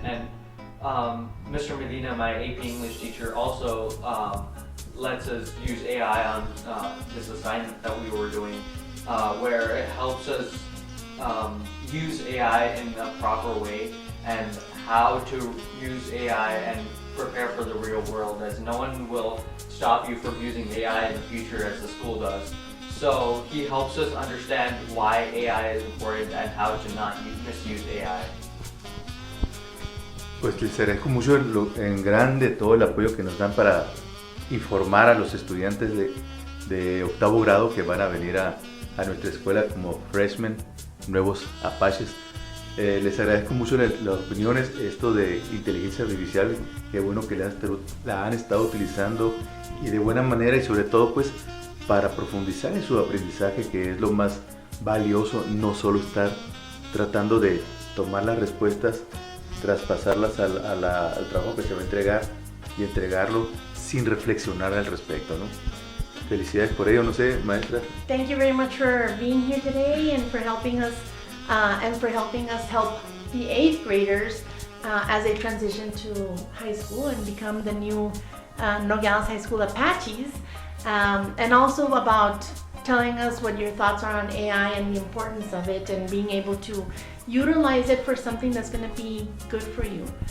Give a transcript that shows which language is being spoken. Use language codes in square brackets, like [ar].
[en] And Mr. Medina, my AP English teacher, also lets us use AI on this assignment that we were doing, where it helps us use AI in a proper way and how to use AI and prepare for the real world, as no one will stop you from using AI in the future as the school does. So he helps us understand why AI is important and how to not misuse AI. [es] Pues les agradezco mucho en grande todo el apoyo que nos dan para informar a los estudiantes de octavo grado que van a venir a nuestra escuela como Freshmen, nuevos apaches. Les agradezco mucho las opiniones, esto de inteligencia artificial, qué bueno que la han estado utilizando y de buena manera, y sobre todo pues para profundizar en su aprendizaje, que es lo más valioso, no solo estar tratando de tomar las respuestas, traspasarlas al trabajo que se va a entregar y entregarlo sin reflexionar al respecto, ¿no? Felicidades por ello, no sé, maestra. [en] Thank you very much for being here today and for helping us help the 8th graders as they transition to high school and become the new Nogales High School Apaches, and also about telling us what your thoughts are on AI and the importance of it, and being able to utilize it for something that's going to be good for you.